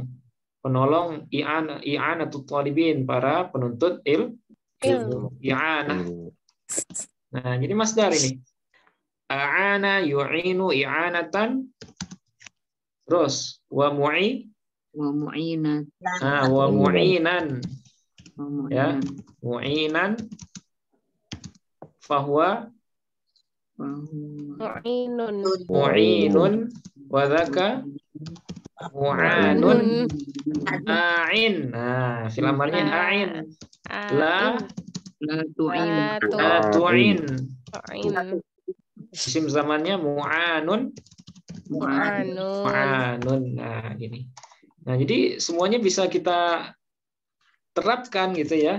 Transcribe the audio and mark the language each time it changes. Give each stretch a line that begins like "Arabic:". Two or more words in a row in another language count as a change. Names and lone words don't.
Indonesian: Penolong
Arabic: إعانة الطالبين,
Indonesian: para penuntut ilmu. I'anah. Nah, jadi masdar ini.
Arabic: أعان يعين إعانة. Terus ومعينة.
Indonesian: Nah,
Arabic: ومعينا. Ya, معينا فهو معين وذاك معان أعن.
Indonesian: Nah, fil amarnya a'in.
Arabic: لا تعن.
Indonesian: Isim zamannya mu'anun. Nah, gini. Nah, jadi semuanya bisa kita terapkan gitu ya.